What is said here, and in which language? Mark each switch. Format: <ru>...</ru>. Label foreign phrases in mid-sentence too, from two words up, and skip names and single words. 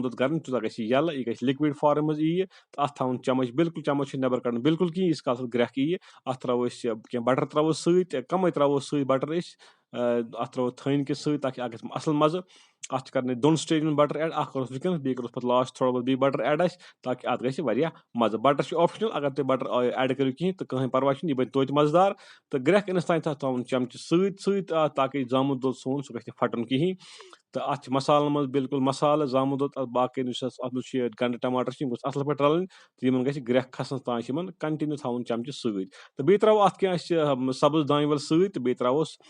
<ks>دۄد گرم تیوٗتاہ گژھِ یہِ یَلہٕ یہِ گژھِ</ks> <en>liquid form</en> <ks>منٛز یِیہِ تہٕ اتھ تھاوُن چمچ بِلکُل چمچ چھُ نٮ۪بر کڑُن بِلکُل کِہینۍ یٖتِس کالس گرٮ۪کھ یِیہِ اتھ تراوو أسۍ کینٛہہ بٹر تراوو سۭتۍ کمٕے تراوو سۭتۍ بٹر أسۍ اتھ تراوو تھٔنۍ کہِ سۭتۍ تاکہِ اتھ گژھِ اصل مزٕ اتھ چھِ کرنٕے 2 سٹیجن</ks> <en>butter add</en> <ks>اکھ کروس ونکیٚنس بیٚیہِ کروس پتہٕ لاسٹ تھوڑا بہت بیٚیہِ بٹر ایڈ آسہِ تاکہِ اتھ گژھِ واریاہ مزٕ بٹر چھُ آپشنل اگر تُہۍ</ks> <en>butter add</en> <ks>کٔرِو کِہینۍ تہٕ کٕہٕنۍ پرواے چھُنہٕ یہِ بنہِ توتہِ مزٕدار تہٕ گرٮ۪کھ یِنس تانۍ تتھ تھاوُن چمچہٕ سۭتۍ تاکہِ زامُت دۄد سون سُہ گژھِ نہٕ پھٹُن کِہینۍ تہٕ اتھ چھِ مسالن منٛز بِلکُل مسالہٕ زامُت دۄد باقٕے یُس اتھ منٛز چھُ گنڈٕ ٹماٹر چھِ یِم گٔژھ اصل پٲٹھۍ رلٕنۍ تہٕ یِمن گژھِ گرٮ۪کھ کھسنس تانۍ چھِ یِمن کنٹِنیو تھاوُن چمچہٕ سۭتۍ تہٕ بیٚیہِ تراوو اتھ کینٛہہ اسہِ سبٕز دانہِ ول سۭتۍ تہٕ بیٚیہِ تراووس</ks>